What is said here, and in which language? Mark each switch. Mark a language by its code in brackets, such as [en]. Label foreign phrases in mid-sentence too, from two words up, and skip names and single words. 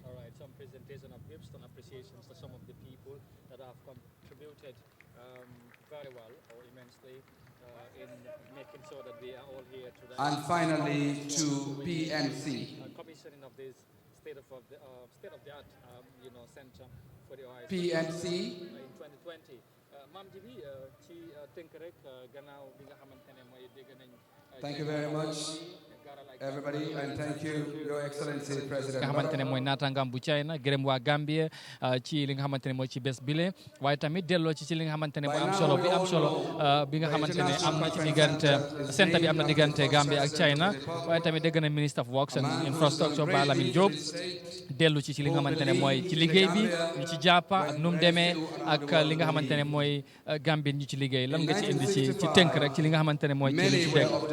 [en] All right, some presentation of gifts and appreciations for some of the people that have contributed very well or immensely in making sure that we are all here today. And finally, to PNC. Commissioning of this state-of-the-art, center for the OIC. PNC. In 2020. [wo] Ma'am Jibi, ci tënk rek gannaaw bi nga xamantene mooy dégg nañ. [en] Thank you very much, everybody, and thank you, Your Excellency President. [wo] nga xamantene mooy naataangaam bu China gërëm waa Gambie ci li nga xamantene mooy ci bés bile waaye tamit delloo ci li nga xamantene mooy am solo bi nga xamantene am na ci diggante centre bi am na diggante Gambie ak China waaye tamit dégg na [en] Minister of Works and Infrastructure [wo] Ba Lamin Diop dellu ci li nga xamantene mooy ci liggéey bi ñu ci jàppa ak nu mu demee ak li nga xamantene mooy Gambie ñu ci liggéey lan nga ci indi ci tënk rek ci li nga xamantene mooy ci li ci dégg.